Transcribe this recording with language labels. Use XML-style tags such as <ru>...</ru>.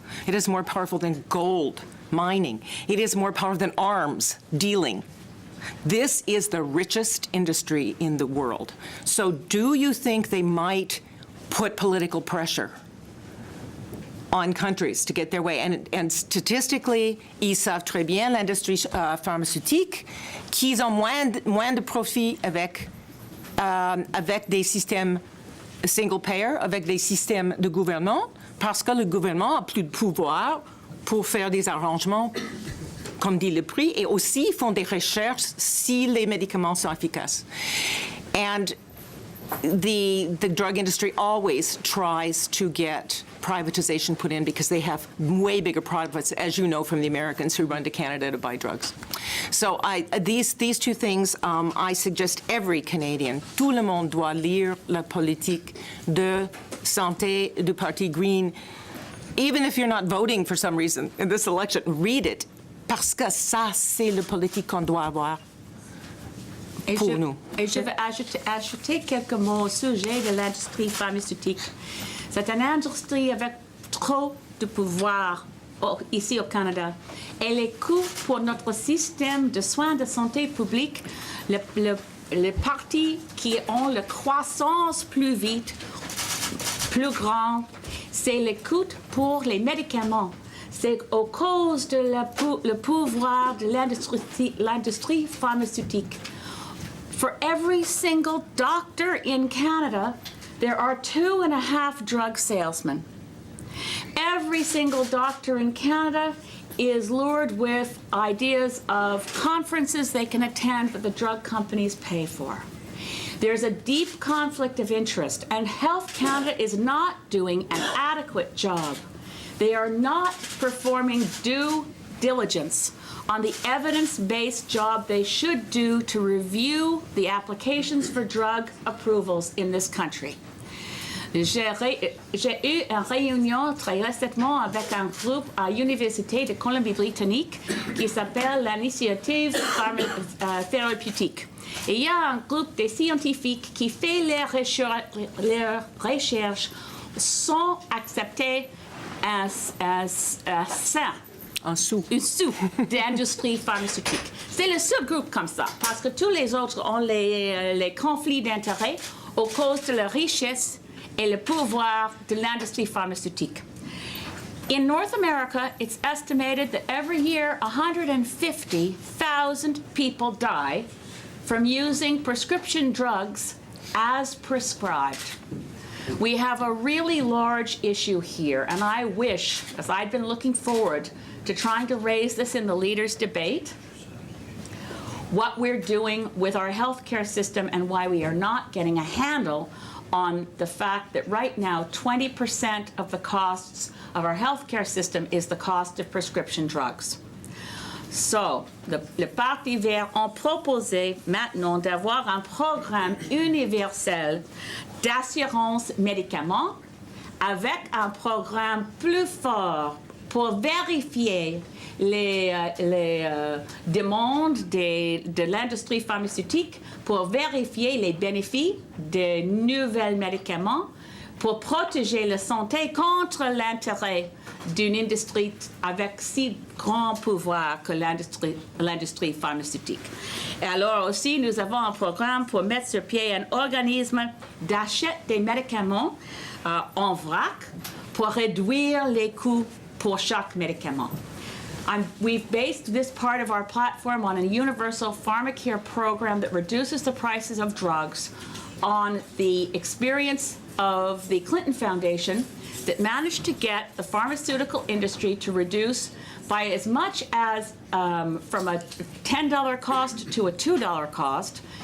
<en>It is more powerful than gold mining. It is more powerful than arms dealing. This is the richest industry in the world. So do you think they might put political pressure on countries to get their way? And statistically,</en> <fr>ils savent très bien, l'industrie pharmaceutique, qu'ils ont moins de profit avec des systèmes single payer, avec des systèmes de gouvernement, parce que le gouvernement a plus de pouvoir pour faire des arrangements, comme dit le prix, et aussi font des recherches si les médicaments sont efficaces.</fr> <en>And the drug industry always tries to get privatization put in because they have way bigger profits, as you know from the Americans who run to Canada to buy drugs. So these two things, I suggest every Canadian,</en> <fr>tout le monde doit lire la politique de santé du Parti Green.</fr> <en>Even if you're not voting for some reason in this election, read it,</en> <fr>parce que ça, c'est la politique qu'on doit avoir. Et je vais ajouter quelques mots au sujet de l'industrie pharmaceutique. C'est une industrie avec trop de pouvoir ici au Canada. Et les coûts pour notre système de soins de santé publique, les parties qui ont la croissance plus vite, plus grande, c'est les coûts pour les médicaments. C'est à cause de le pouvoir de l'industrie pharmaceutique.</fr> <en>For every single doctor in Canada, there are 2.5 drug salesmen. Every single doctor in Canada is lured with ideas of conferences they can attend that the drug companies pay for. There's a deep conflict of interest, and Health Canada is not doing an adequate job. They are not performing due diligence on the evidence-based job they should do to review the applications for drug approvals in this country.</en> <fr>J'ai eu une réunion très récemment avec un groupe à l'Université de Colombie-Britannique qui s'appelle l'Initiative Thérapeutique. Et il y a un groupe de scientifiques qui fait leurs recherches sans accepter un sein En sous. Une sous d'industrie pharmaceutique. C'est le seul groupe comme ça, parce que tous les autres ont les conflits d'intérêts à cause de la richesse et le pouvoir de l'industrie pharmaceutique.</fr> <en>In North America, it's estimated that every year 150,000 people die from using prescription drugs as prescribed. We have a really large issue here, and I wish, as I've been looking forward to trying to raise this in the leaders' debate, what we're doing with our healthcare system and why we are not getting a handle on the fact that right now 20% of the costs of our healthcare system is the cost of prescription drugs.</en> <fr>So, le Parti Vert ont proposé maintenant d'avoir un programme universel d'assurance médicaments avec un programme plus fort pour vérifier les demandes de l'industrie pharmaceutique, pour vérifier les bénéfices de nouveaux médicaments, pour protéger la santé contre l'intérêt d'une industrie avec si grand pouvoir que l'industrie pharmaceutique. Et alors aussi, nous avons un programme pour mettre sur pied un organisme d'achat des médicaments en vrac pour réduire les coûts pour chaque médicament.</fr> <en>We've based this part of our platform on a universal pharmacare program that reduces the prices of drugs on the experience of the Clinton Foundation that managed to get the pharmaceutical industry to reduce by as much as from a $10 cost to a $2 cost.</en>